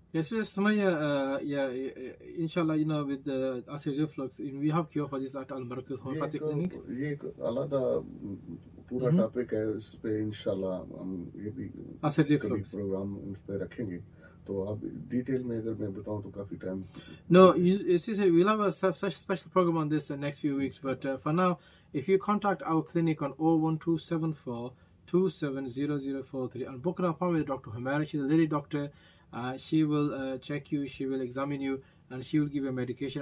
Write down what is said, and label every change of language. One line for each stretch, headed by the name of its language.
English: Yes, yes, Sumaya, inshallah, with the acid reflux, we have cure for this at Al-Barakah Homeopathic Clinic.
Hindi: ये एक अलग पूरा topic है, इस पे इंशाल्लाह हम ये भी
English: acid reflux
Hindi: प्रोग्राम इस पे रखेंगे। तो अब डिटेल में अगर मैं बताऊं तो काफी time.
English: No, we'll have a special program on this the next few weeks, but for now, if you contact our clinic on 01274 270043 and book an appointment with Dr. Homaira, she's a lady doctor. She will check you, she will examine you, and she will give you medication.